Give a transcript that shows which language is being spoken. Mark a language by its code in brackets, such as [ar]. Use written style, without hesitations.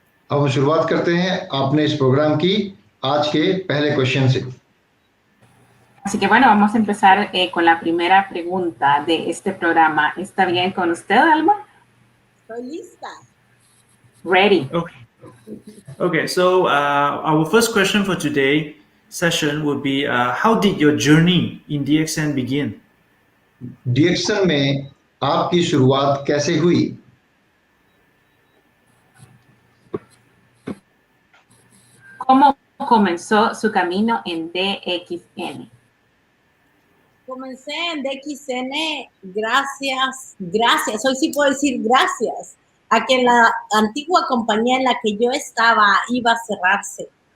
[hi] अब हम शुरुआत करते हैं आपने इस प्रोग्राम की आज के पहले क्वेश्चन से। [es] Así que bueno, vamos a empezar con la primera pregunta de este programa. ¿Está bien con usted, Alma? Estoy lista. [en] Ready. Okay, so our first question for today session would be how did your journey in DXN begin? [hi] डीएक्सन में आपकी शुरुआत कैसे हुई? [es] ¿Cómo comenzó su camino en DXN? Comencé en DXN gracias, hoy sí puedo decir gracias, a que la antigua compañía en la que yo estaba iba a cerrarse.